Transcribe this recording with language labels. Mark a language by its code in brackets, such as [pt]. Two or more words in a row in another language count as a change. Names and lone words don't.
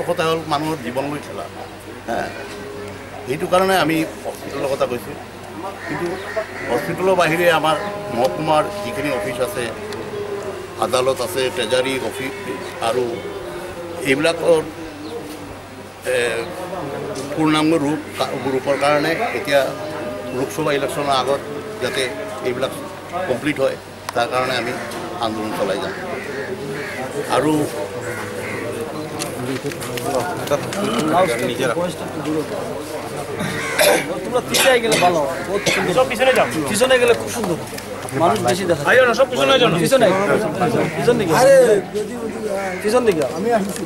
[as] কথা হ'ল মানুহৰ জীৱনলৈ খেলা সেইটো কাৰণে আমি হস্পিটেলৰ কথা কৈছোঁ কিন্তু হস্পিটেলৰ বাহিৰে আমাৰ মহকুমাৰ যিখিনি অফিচ আছে আদালত আছে ট্ৰেজাৰী অফিচ আৰু এইবিলাকৰ পূৰ্ণাংগ ৰূপৰ কাৰণে এতিয়া লোকসভা ইলেকশ্যনৰ আগত যাতে এইবিলাক কমপ্লিট হয় তাৰ কাৰণে আমি আন্দোলন চলাই যাম আৰু [bn] তোমরা পিছনে গেলে ভালো সব পিছনে যাও পিছনে গেলে খুব সুন্দর মানুষ বেশি দেখা আইও না সব পিছনে যাও পিছনে দিকে আরে পিছন দিকে আমি আসছি